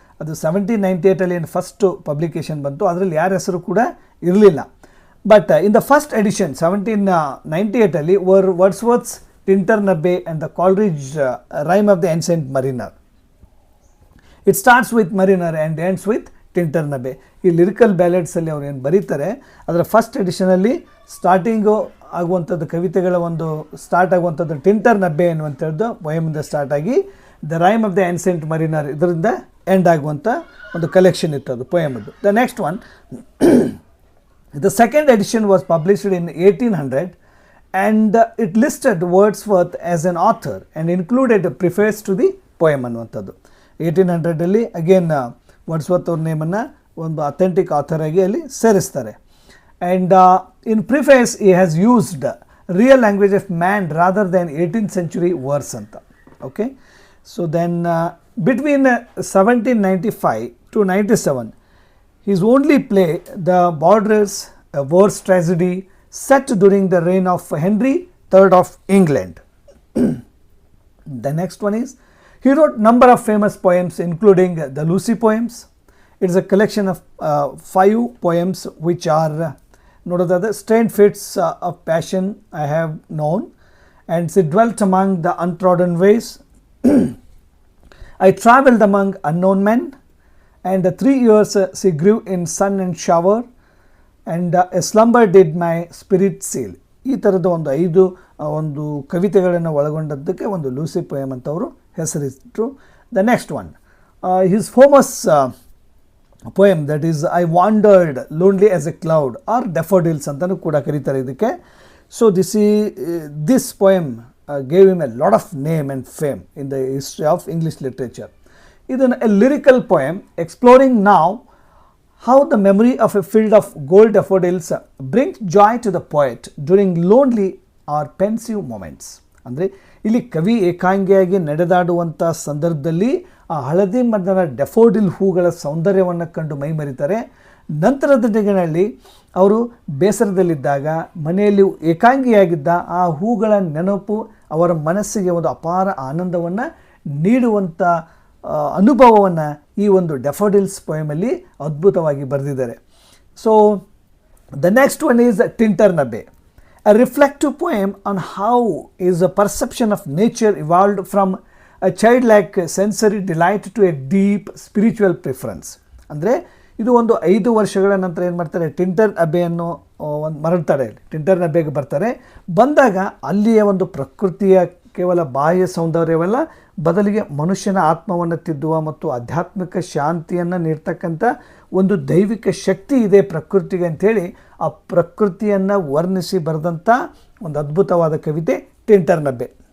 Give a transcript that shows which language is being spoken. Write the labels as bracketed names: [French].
[Kannada] ಅದು 1798ಅಲ್ಲಿ ಏನು first publication ಬಂತು, ಅದರಲ್ಲಿ ಯಾರ ಹೆಸರು ಕೂಡ ಇರಲಿಲ್ಲ. [English] But in the first edition 1798ಅಲ್ಲಿ Wordsworth's Tintern Abbey and the Coleridge rime of the ancient mariner. It starts with mariner and ends with Tintern Abbey. [Kannada] ಈ ಲಿರಿಕಲ್ ಬ್ಯಾಲೆಡ್ಸಲ್ಲಿ ಅವ್ರು ಏನು ಬರೀತಾರೆ, ಅದರ ಫಸ್ಟ್ ಎಡಿಷನಲ್ಲಿ ಸ್ಟಾರ್ಟಿಂಗು ಆಗುವಂಥದ್ದು ಕವಿತೆಗಳ ಒಂದು ಸ್ಟಾರ್ಟ್ ಆಗುವಂಥದ್ದು ಟಿಂಟರ್ನಬೆ ಎನ್ನುವಂಥದ್ದು ಪೊಯಮಿಂದ ಸ್ಟಾರ್ಟ್ ಆಗಿ the rhyme of the ancient ಮರಿನರ್ ಇದರಿಂದ ಎಂಡ್ ಆಗುವಂಥ ಒಂದು ಕಲೆಕ್ಷನ್ ಇತ್ತು ಅದು ಪೊಯಮದ್ದು. [English] the next one, the second edition was published in 1800 and it listed Wordsworth as an author and included preface to the poem [Kannada] ಅನ್ನುವಂಥದ್ದು. 1800ರಲ್ಲಿ again Wordsworth ಅವ್ರ ನೇಮನ್ನು ಒಂದು authentic author ಆಗಿ ಅಲ್ಲಿ ಸೇರಿಸ್ತಾರೆ. [English] And in preface he has used real language of man rather than 18th century verse ಅಂತ. Okay, so then between 1795 to 97 his only play the Borders, a verse tragedy set during the reign of Henry III of England. The next one is he wrote number of famous poems including the Lucy poems. It's a collection of 5 poems which are ನೋಡೋದಾದರೆ strange fits of passion I have known and she dwelt among the untrodden ways, I travelled among unknown men and 3 years she grieve in sun and shower and a slumber did my spirit seal. [Kannada] ಈ ಥರದ ಒಂದು 5 ಒಂದು ಕವಿತೆಗಳನ್ನು ಒಳಗೊಂಡದ್ದಕ್ಕೆ ಒಂದು Lucy poem ಅಂತ ಅವರು ಹೆಸರಿಟ್ಟರು. [English] the next one, his famous poem that is I wandered lonely as a cloud or daffodils [Kannada] ಅಂತಲೂ ಕೂಡ ಕರೀತಾರೆ ಇದಕ್ಕೆ. [English] So this poem gave him a lot of name and fame in the history of English literature. ಇದನ್ನು a lyrical poem exploring now how the memory of a field of gold daffodils brings joy to the poet during lonely or pensive moments. [Kannada] ಅಂದರೆ ಇಲ್ಲಿ ಕವಿ ಏಕಾಂಗಿಯಾಗಿ ನಡೆದಾಡುವಂಥ ಸಂದರ್ಭದಲ್ಲಿ ಆ ಹಳದಿ ಮದ್ದನ ಡೆಫೋಡಿಲ್ ಹೂಗಳ ಸೌಂದರ್ಯವನ್ನು ಕಂಡು ಮೈಮರಿತಾರೆ. ನಂತರದ ದಿನಗಳಲ್ಲಿ ಅವರು ಬೇಸರದಲ್ಲಿದ್ದಾಗ ಮನೆಯಲ್ಲಿ ಏಕಾಂಗಿಯಾಗಿದ್ದ ಆ ಹೂಗಳ ನೆನಪು ಅವರ ಮನಸ್ಸಿಗೆ ಒಂದು ಅಪಾರ ಆನಂದವನ್ನು ನೀಡುವಂಥ ಅನುಭವವನ್ನು ಈ ಒಂದು ಡೆಫೋಡಿಲ್ಸ್ ಪೊಯಮಲ್ಲಿ ಅದ್ಭುತವಾಗಿ ಬರೆದಿದ್ದಾರೆ. [English] So the next one is Tintern Abbey, a reflective poem on how is a perception of nature evolved from a childlike sensory delight to a deep spiritual preference. [Kannada] ಅಂದರೆ ಇದು ಒಂದು 5 ವರ್ಷಗಳ ನಂತರ ಏನು ಮಾಡ್ತಾರೆ, ಟಿಂಟರ್ನಬೆಯನ್ನು ಒಂದು ಮರಳ್ತಾರೆ, ಟಿಂಟರ್ನಬೆಗೆ ಬರ್ತಾರೆ. ಬಂದಾಗ ಅಲ್ಲಿಯ ಒಂದು ಪ್ರಕೃತಿಯ ಕೇವಲ ಬಾಹ್ಯ ಸೌಂದರ್ಯವಲ್ಲ, ಬದಲಿಗೆ ಮನುಷ್ಯನ ಆತ್ಮವನ್ನು ತಿದ್ದುವ ಮತ್ತು ಆಧ್ಯಾತ್ಮಿಕ ಶಾಂತಿಯನ್ನು ನೀಡ್ತಕ್ಕಂಥ ಒಂದು ದೈವಿಕ ಶಕ್ತಿ ಇದೆ ಪ್ರಕೃತಿಗೆ ಅಂಥೇಳಿ ಆ ಪ್ರಕೃತಿಯನ್ನು ವರ್ಣಿಸಿ ಬರೆದಂಥ ಒಂದು ಅದ್ಭುತವಾದ ಕವಿತೆ ಟಿಂಟರ್ನಬೆ.